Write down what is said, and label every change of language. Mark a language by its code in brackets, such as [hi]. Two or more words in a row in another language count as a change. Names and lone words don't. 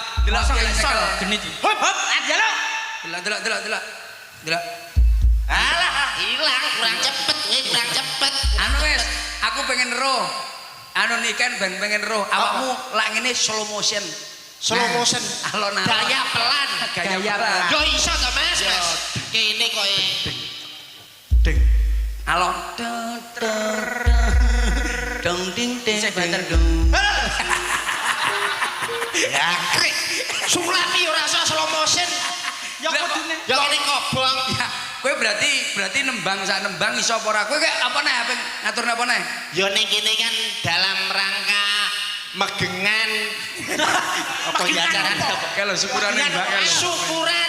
[jv] delok iso genit. [id] Hop hop aja lo. [jv] Delok. [id] Alah, hilang kurang cepet, kurang cepet. [jv] Anu wis, aku pengen roh. Anu niken ben pengen roh. Awakmu lak ngene [en] slow motion. Slow motion. [jv] Alon-alon. [id] Gaya pelan. Gaya pelan. [jv] Yo iso to Mas, Mas. Kene kok Ding. Alon. Dong ding ding dong. Ya krik. Sulami ora usah [en] slow motion. [jv] Ya kudune. Ya kene kobong. Ya, kowe berarti nembang sak nembang iso apa ora? Kowe [id] kayak apa nih? [jv] Apa ngatur apa nih? Yo ning kene kan [id] dalam rangka [jv] megengan apa ya carane apa? [id] Kalau syukurane Mbak kalau. Syukuran